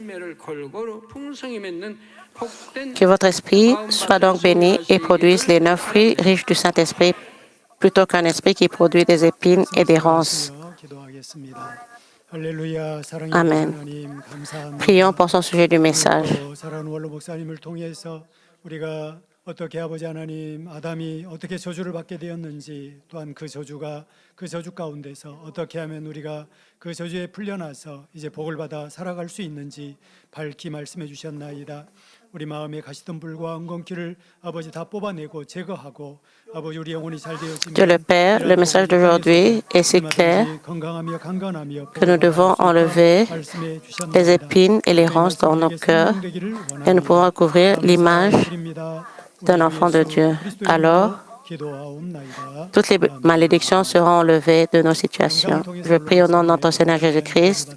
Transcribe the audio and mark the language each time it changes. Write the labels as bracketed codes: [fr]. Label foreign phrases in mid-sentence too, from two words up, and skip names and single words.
[fr] Que votre esprit soit donc béni et produise les 9 fruits riches du Saint-Esprit plutôt qu'un esprit qui produit des épines et des ronces. Amen. Prions pour son sujet du message. [ko] 우리가 어떻게 아버지 하나님 아담이 어떻게 저주를 받게 되었는지 또한 그 저주 가운데서 어떻게 하면 우리가 그 저주에 풀려나서 이제 복을 받아 살아갈 수 있는지 밝히 말씀해 주셨나이다. 우리 마음에 가시덤불과 엉겅퀴를 아버지 다 뽑아내고 제거하고 아버지 우리 영혼이 잘 되어지면 [fr] Dieu le Père, le message d'aujourd'hui est si clair [ko] 건강하며 강건하며 [fr] que nous devons enlever [ko] 말씀해 [fr] les [ko] 주셨나이다. [fr] épines et les ronces dans nos cœurs et nous pouvons recouvrir l'image d'un enfant de Dieu. Alors, toutes les malédictions seront enlevées de nos situations. Je prie au nom de notre Seigneur Jésus-Christ.